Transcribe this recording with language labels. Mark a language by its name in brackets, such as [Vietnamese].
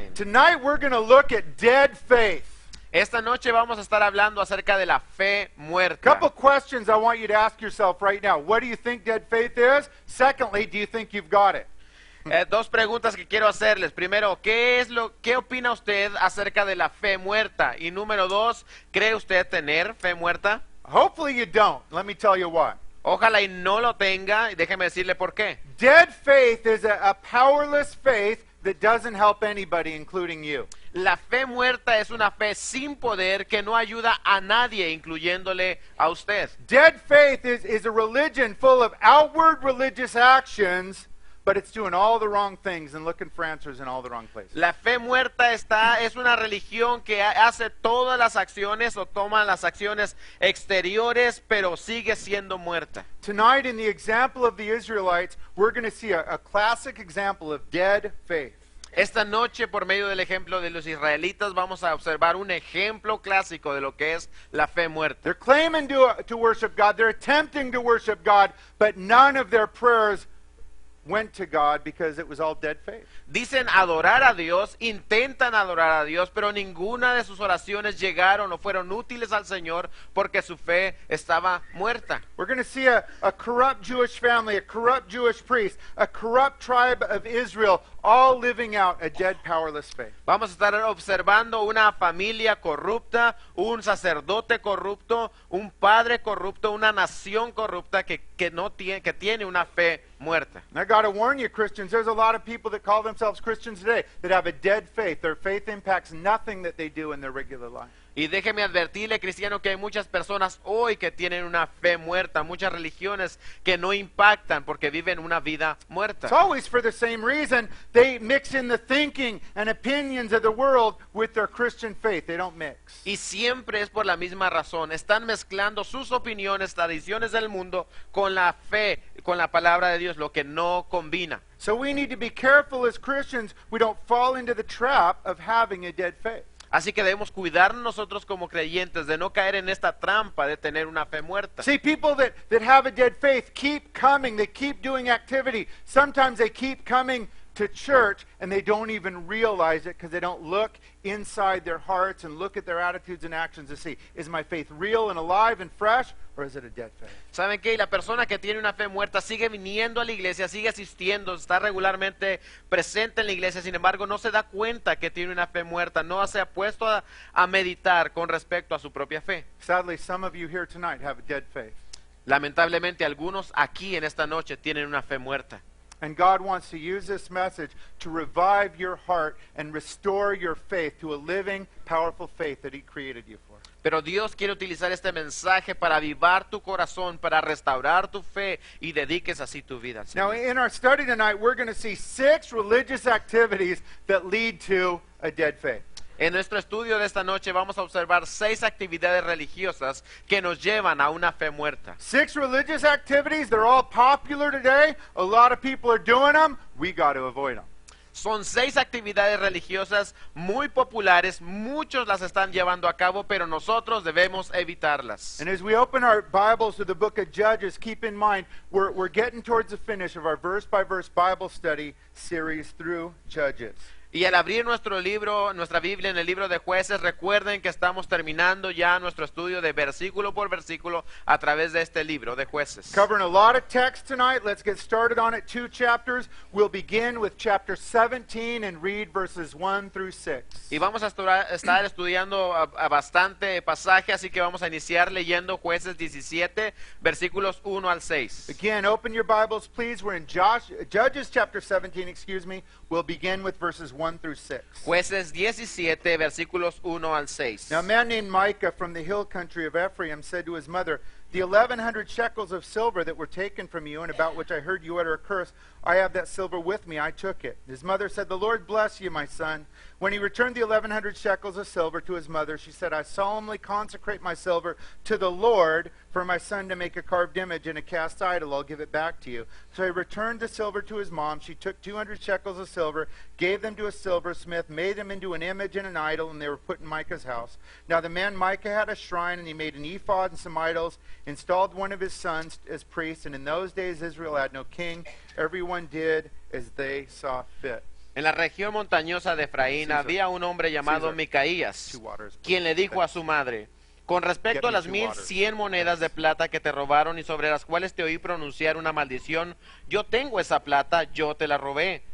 [English] Tonight we're going to look at dead faith. [Spanish] Esta noche vamos a estar hablando acerca de la fe muerta. [English] Couple questions I want you to ask yourself right now. What do you think dead faith is? Secondly, do you think you've got it? [Spanish] Dos preguntas que quiero hacerles. Primero, ¿qué opina usted acerca de la fe muerta? Y número dos, ¿cree usted tener fe muerta? [English] Hopefully you don't. Let me tell you why. [Spanish] Ojalá y no lo tenga, y déjeme decirle por qué. [English] Dead faith is a powerless faith that doesn't help anybody, including you. [Spanish] La fe muerta es una fe sin poder que no ayuda a nadie, incluyéndole a usted. [English] Dead faith is a religion full of outward religious actions, but it's doing all the wrong things and looking for answers in all the wrong places. [Spanish] La fe muerta es una religión que hace todas las acciones o toma las acciones exteriores, pero sigue siendo muerta. [English] Tonight, in the example of the Israelites, we're going to see a classic example of dead faith. [Spanish] Esta noche, por medio del ejemplo de los israelitas, vamos a observar un ejemplo clásico de lo que es la fe muerta. [English] They're claiming to worship God, they're attempting to worship God, but none of their prayers went to God because it was all dead faith. [Spanish] Dicen adorar a Dios, intentan adorar a Dios, pero ninguna de sus oraciones llegaron o fueron útiles al Señor porque su fe estaba muerta. [English] We're going to see a corrupt Jewish family, a corrupt Jewish priest, a corrupt tribe of Israel, all living out a dead, powerless faith. [Spanish] Vamos a estar observando una familia corrupta, un sacerdote corrupto, un padre corrupto, una nación corrupta que tiene una fe muerta. [English] And I got to warn you, Christians, there's a lot of people that call themselves Christians today that have a dead faith. Their faith impacts nothing that they do in their regular life. [Spanish] Y déjeme advertirle, cristiano, que hay muchas personas hoy que tienen una fe muerta, muchas religiones que no impactan porque viven una vida muerta. [English] It's always for the same reason. They mix in the thinking and opinions of the world with their Christian faith. They don't mix. [Spanish] Y siempre es por la misma razón. Están mezclando sus opiniones, tradiciones del mundo con la fe, con la palabra de Dios, lo que no combina. [English] So we need to be careful as Christians we don't fall into the trap of having a dead faith. [Spanish] Así que debemos cuidarnos nosotros como creyentes de no caer en esta trampa de tener una fe muerta. [English] See, people that have a dead faith keep coming. They keep doing activity. Sometimes they keep coming to church and they don't even realize it because they don't look inside their hearts and look at their attitudes and actions to see, is my faith real and alive and fresh, or is it a dead faith? [Spanish] ¿Saben qué? Y la persona que tiene una fe muerta sigue viniendo a la iglesia, sigue asistiendo, está regularmente presente en la iglesia, sin embargo no se da cuenta que tiene una fe muerta, no se ha puesto a meditar con respecto a su propia fe. [English] Sadly, some of you here tonight have a dead faith. [Spanish] Lamentablemente algunos aquí en esta noche tienen una fe muerta. [English] And God wants to use this message to revive your heart and restore your faith to a living, powerful faith that He created you for. [Spanish] Pero Dios quiere utilizar este mensaje para avivar tu corazón, para restaurar tu fe y dediques así tu vida al [English] Now, [Spanish] Señor. [English] in our study tonight, we're going to see 6 religious activities that lead to a dead faith. [Spanish] En nuestro estudio de esta noche vamos a observar 6 actividades religiosas que nos llevan a una fe muerta. [English] 6 religious activities, they're all popular today. A lot of people are doing them. We got to avoid them. [Spanish] Son 6 actividades religiosas muy populares, muchos las están llevando a cabo, pero nosotros debemos evitarlas. [English] And as we open our Bibles to the book of Judges, keep in mind, we're getting towards the finish of our verse-by-verse Bible study series through Judges. [Spanish] Y al abrir nuestro libro, nuestra Biblia en el libro de Jueces, recuerden que estamos terminando ya nuestro estudio de versículo por versículo a través de este libro de Jueces. [English] Covering a lot of text tonight. Let's get started on it. 2 chapters. We'll begin with chapter 17 and read verses 1 through 6. [Spanish] Y vamos a estar estudiando a bastante pasaje, así que vamos a iniciar leyendo Jueces 17, versículos 1 al 6. [English] Again, open your Bibles, please. We're in Judges chapter 17, excuse me. We'll begin with verses 1 through 6. [Spanish] Jueces 17, versículos 1 al 6. [English] Now a man named Micah from the hill country of Ephraim said to his mother, "The 1,100 shekels of silver that were taken from you and about which I heard you utter a curse, I have that silver with me, I took it." His mother said, "The Lord bless you, my son." When he returned the 1,100 shekels of silver to his mother, she said, "I solemnly consecrate my silver to the Lord for my son to make a carved image and a cast idol. I'll give it back to you." So he returned the silver to his mom. She took 200 shekels of silver, gave them to a silversmith, made them into an image and an idol, and they were put in Micah's house. Now the man Micah had a shrine, and he made an ephod and some idols, installed one of his sons as priest, and in those days Israel had no king. Everyone did as they saw fit. [Spanish] En la región montañosa de Efraín Caesar. había un hombre llamado Caesar. Micaías, 2 waters. quien le dijo a su madre: con respecto a las 1100 monedas de plata que te robaron y sobre las cuales te oí pronunciar una maldición, yo tengo esa plata, yo te la robé.